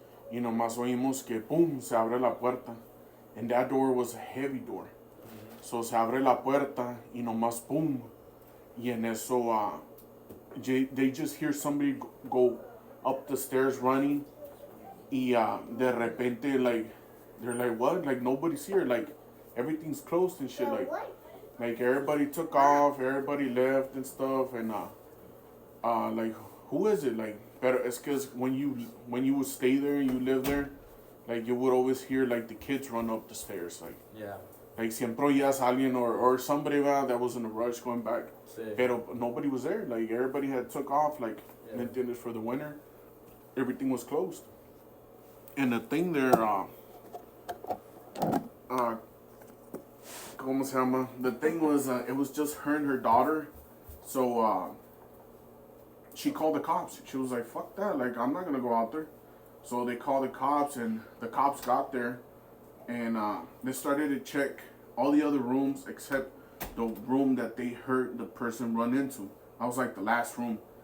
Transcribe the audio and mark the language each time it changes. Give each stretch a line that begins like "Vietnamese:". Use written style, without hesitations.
Spanish: Y nomás oímos que, boom, se abre la puerta.
English: And that door was a heavy door. So
Spanish: se abre la puerta y nomás,
English: boom.
Spanish: Y en eso,
English: they just hear somebody go up the stairs running.
Spanish: Y de repente,
English: like, they're like, what? Like, nobody's here. Like, everything's closed and shit. Like everybody took off, everybody left and stuff. And, like, who is it? Like, but it's because when you would stay there and you live there, like, you would always hear, like, the kids run up the stairs. Like, yeah. Like,
Spanish: siempre oías alguien
English: or somebody that was in a rush going back.
Spanish: Sí. Pero
English: nobody was there. Like, everybody had took off, like,
Spanish: ¿me entiendes?
English: For the winter. Everything was closed. And the thing there,
Spanish: ¿cómo se llama?
English: The thing was, it was just her and her daughter. So, she called the cops. She was like, fuck that. Like, I'm not going to go out there. So they called the cops, and the cops got there. And they started to check all the other rooms except the room that they heard the person run into. I was like the last room.